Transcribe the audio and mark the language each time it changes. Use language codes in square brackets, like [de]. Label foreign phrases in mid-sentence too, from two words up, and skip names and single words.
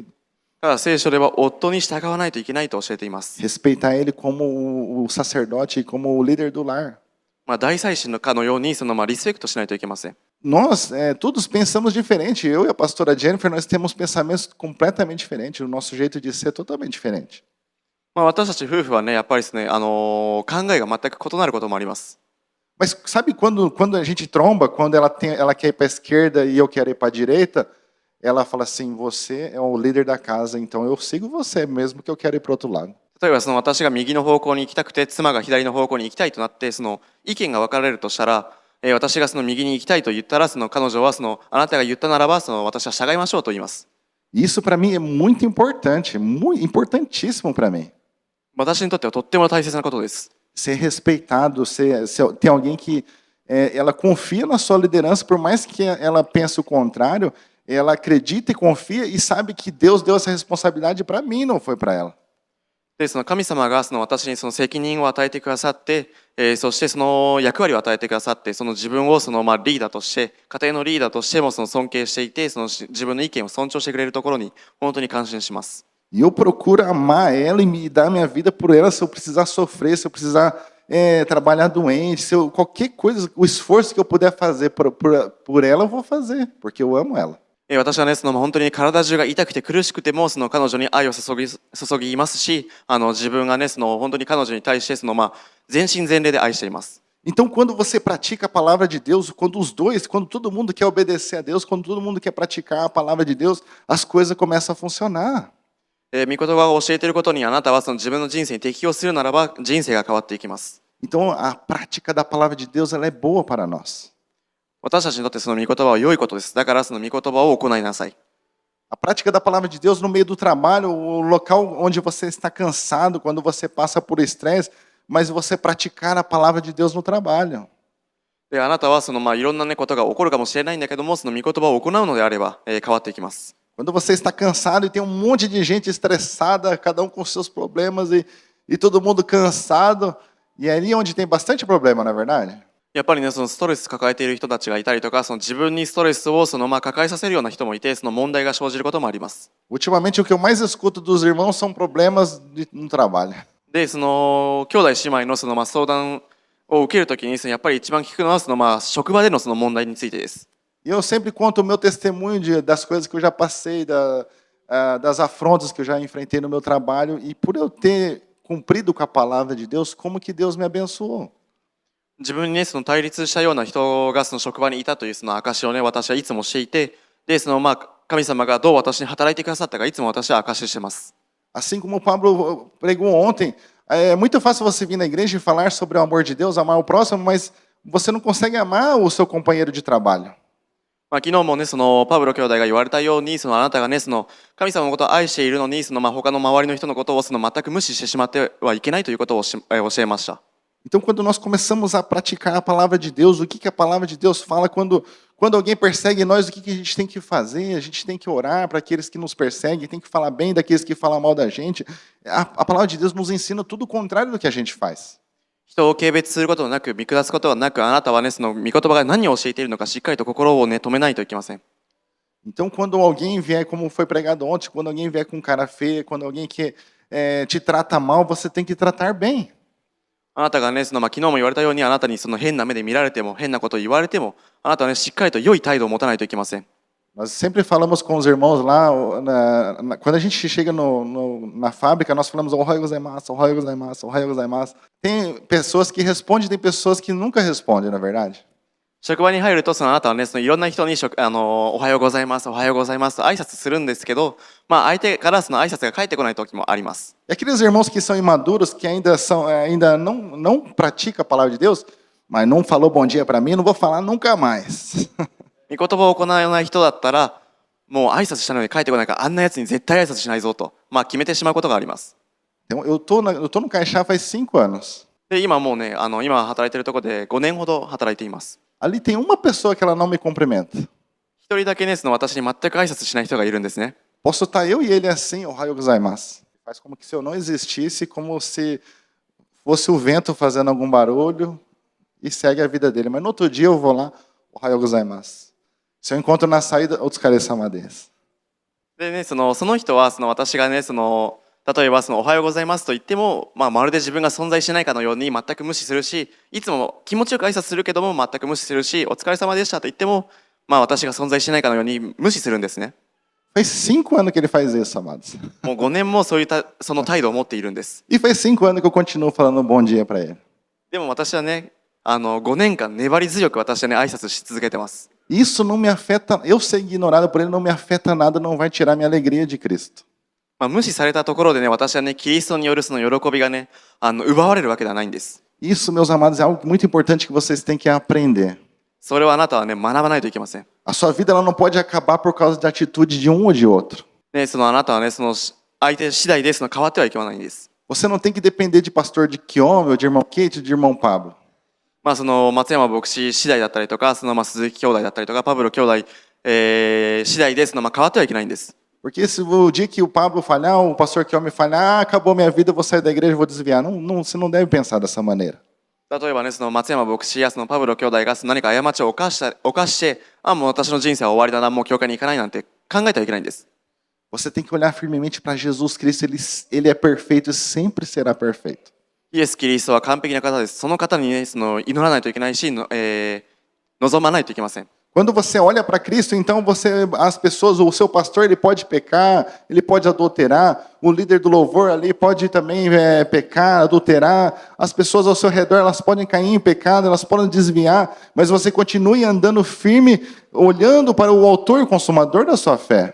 [ja] ただ聖書では夫に従わないといけないと教えています。 [pt] Respeitar ele como o sacerdote e como o líder do lar. [ja] 大祭司のかのようにリスペクトしないといけません。 [pt] Nós todos pensamos diferente. Eu e a pastora Jennifer, nós temos pensamentos completamente diferentes. O nosso jeito de ser é totalmente diferente. [ja] 私たち夫婦はね、やっぱりですね、考えが全く異なることもあります。 [pt] Mas sabe quando a gente tromba, quando ela quer ir para a esquerda e eu quero ir para a direita, ela fala assim, você é o líder da casa, então eu sigo você, mesmo que eu quero ir para o outro lado. [ja] 例えば私が右の方向に行きたくて妻が左の方向に行きたいとなって意見が分かれるとしたら、私が右に行きたいと言ったら彼女はあなたが言ったならば私は従いましょうと言います。 [pt] Isso para mim é muito importante, muito importantíssimo para mim. [ja] 私にとってはとっても大切なことです。 [pt] Ser respeitado, ter alguém que ela confia na sua liderança, por mais que ela pense o contrário, ela acredita e confia e sabe que Deus deu essa responsabilidade para mim, não foi para ela. [ja] で神様が私に責任を与えてくださって、そして役割を与えてくださって自分をリーダーとして家庭のリーダーとしても尊敬していて自分の意見を尊重してくれるところに本当に感心します。 [pt] E eu procuro amar ela e me dar minha vida por ela, se eu precisar sofrer, se eu precisar trabalhar doente, qualquer coisa, o esforço que eu puder fazer por ela, eu vou fazer, porque eu amo ela. [ja] 私は本当に体中が痛くて苦しくても彼女に愛を注ぎますし、自分が本当に彼女に対して全身全霊で愛しています。 [pt] Então, quando você pratica a palavra de Deus, quando todo mundo quer obedecer a Deus, quando todo mundo quer praticar a palavra de Deus, as coisas começam a funcionar. [ja] 御言葉を教えていることにあなたは自分の人生に適応するならば人生が変わっていきます。 [pt] Então, a prática da palavra de Deus, ela é boa para nós. [ja] 私たちにとって御言葉は良いことです。だから御言葉を行いなさい。 [pt] A prática da palavra de Deus no meio do trabalho, o local onde você está cansado, quando você passa por estresse, mas você praticar a palavra de Deus no trabalho. [ja] であなたはいろんなことが起こるかもしれないんだけども御言葉を行うのであれば変わっていきます。 [pt] Quando você está cansado e tem um monte de gente estressada, cada um com seus problemas e todo mundo cansado, e é ali onde tem bastante problema, não é verdade? [ja] やっぱりねストレス抱えている人たちがいたりとか自分にストレスを抱えさせるような人もいて問題が生じることもあります。 [pt] Ultimamente o que eu mais escuto dos irmãos são problemas no trabalho. [ja] で兄弟姉妹の相談を受けるときにやっぱり一番聞くのは職場での問題についてです。 [pt] E eu sempre conto o meu testemunho das coisas que eu já passei, das afrontas que eu já enfrentei no meu trabalho, e por eu ter cumprido com a palavra de Deus, como que Deus me abençoou. [ja] 自分に対立したような人が職場にいたという証を私はいつもしていて、で神様がどう私に働いてくださったかいつも私は証ししています。 [pt] Assim como o Pablo pregou ontem, é muito fácil você vir na igreja e falar sobre o amor de Deus, amar o próximo, mas você não consegue amar o seu companheiro de trabalho. [ja] 昨日もパブロ兄弟が言われたようにあなたが神様のことを愛しているのに他の周りの人のことを全く無視してしまってはいけないということを教えました。 [pt] Então, quando nós começamos a praticar a palavra de Deus, o que a palavra de Deus fala, quando alguém persegue nós, o que a gente tem que fazer? A gente tem que orar para aqueles que nos perseguem, tem que falar bem daqueles que falam mal da gente. A palavra de Deus nos ensina tudo o contrário do que a gente faz. [ja] 人を軽蔑することなく見下すことはなく、あなたは御言葉が何を教えているのかしっかりと心を止めないといけません。 [pt] Então, quando alguém vier, como foi pregado ontem, quando alguém vier com cara feia, quando alguém que te trata mal, você tem que tratar bem. [ja] あなたが昨日も言われたようにあなたに変な目で見られても変なことを言われてもあなたはしっかりと良い態度を持たないといけません。 [pt] Nós sempre falamos com os irmãos lá, quando a gente chega na fábrica, nós falamos [ja] おはようございます、おはようございます、おはようございます. [pt] Tem pessoas que respondem, tem pessoas que nunca respondem, na verdade. [ja] 職場に入るとあなたはいろんな人におはようございます、おはようございますと挨拶するんですけど、相手から挨拶が返ってこない時もあります。 [pt] E aqueles irmãos que são imaduros, que ainda não praticam a palavra de Deus, mas não falou bom dia para mim, não vou falar nunca mais. [ja] 御言葉を行わない人だったらもう挨拶したのに返ってこないからあんなやつに絶対挨拶しないぞと、決めてしまうことがあります。 [pt] Então, eu tô no Caixá faz 5 anos. [ja] で今もうね今働いているところで5年ほど働いています。 [pt] Ali tem uma pessoa que ela não me cumprimenta. [ja] 一人だけ私に全く挨拶しない人がいるんですね。 [pt] Posso estar eu e ele assim, [ja] おはようございます. [pt] Faz como que se eu não existisse, como se fosse o vento fazendo algum barulho e segue a vida dele. Mas no outro dia eu vou lá, [ja] おはようございます. [pt] Se eu encontro na saída, [ja] otsukare様様です。でねその人は私がね例えばおはようございますと言っても、まるで自分が存在しないかのように全く無視するし、いつも気持ちよく挨拶するけども全く無視するし、お疲れ様でしたと言っても、私が存在しないかのように無視するんですね。 [pt] Faz 5 anos que ele faz isso, amados. [ja] もう5年もその態度を持っているんです。 [pt] E faz 5 anos que eu continuo falando bom dia para ele. [ja] でも私はね、 5年間粘り強く私はね挨拶し続けてます。 [pt] Isso não me afeta, eu ser ignorado por ele não me afeta nada, não vai tirar minha alegria de Cristo. [ja] 無視されたところでね、私はねキリストによるその喜びがね奪われるわけではないんです。 [pt] Isso, meus amados, é algo muito importante que vocês têm que aprender. [ja] それはあなたはね学ばないといけません。 [pt] A sua vida ela não pode acabar por causa da atitude de um ou de outro. [ja] ね、そのあなたはねその相手次第でその変わってはいけないんです。 [pt] Você não tem que depender de pastor de Kiome, ou de irmão Kate, ou de irmão Pablo. [ja] その松山牧師次第だったりとか、その鈴木兄弟だったりとか、パブロ兄弟、次第でその変わってはいけないんです。 [pt] Porque se o dia que o Pablo falhar, o pastor Kiome falhar, acabou minha vida, eu vou sair da igreja, vou desviar. Não, você não deve pensar dessa maneira. [ja] 例えばね、その松山牧師やそのパブロ兄弟が何か過ちを犯して、もう私の人生は終わりだな、もう教会に行かないなんて考えてはいけないんです。 [pt] Você tem que olhar firmemente para Jesus Cristo, ele é perfeito e sempre será perfeito. [ja] イエス・キリストは完璧な方です。その方にね、その祈らないといけないし、望まないといけません。 [pt] Quando você olha para Cristo, então as pessoas, o seu pastor, ele pode pecar, ele pode adulterar, o líder do louvor ali pode também pecar, adulterar, as pessoas ao seu redor, elas podem cair em pecado, elas podem desviar, mas você continue andando firme, olhando para o autor e consumador da sua fé.